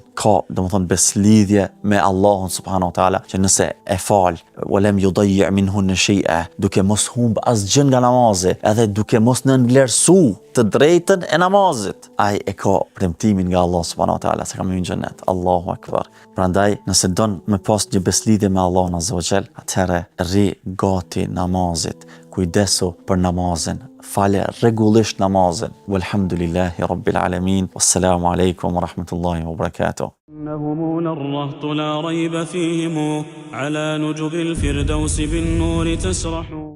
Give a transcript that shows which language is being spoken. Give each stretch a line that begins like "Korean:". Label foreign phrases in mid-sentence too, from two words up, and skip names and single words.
Albanian: Ka domethënë beslidhje me Allahun
Arabic: سبحانه وتعالى
Albanian: që nëse e fal
Arabic: ولم يضيع منهن شيئا,
Albanian: duke mos humb asgjë nga namazi, edhe duke mos nënvlerësu të drejtën e namazit, ai e ka premtimin nga Allah
Arabic: سبحانه وتعالى
Albanian: se ka me hyrë në xhenet.
Arabic: الله أكبر.
Albanian: Prandaj nëse don me pas një beslidhje me Allahun
Arabic: عز وجل,
Albanian: atëherë rri gati namazit, kujdesu për namazin, fale rregullisht namazin.
Arabic: والحمد لله رب العالمين. والسلام عليكم ورحمة الله وبركاته. إنهم الرهط لا ريب فيهم على نجب الفردوس بالنور تسرح.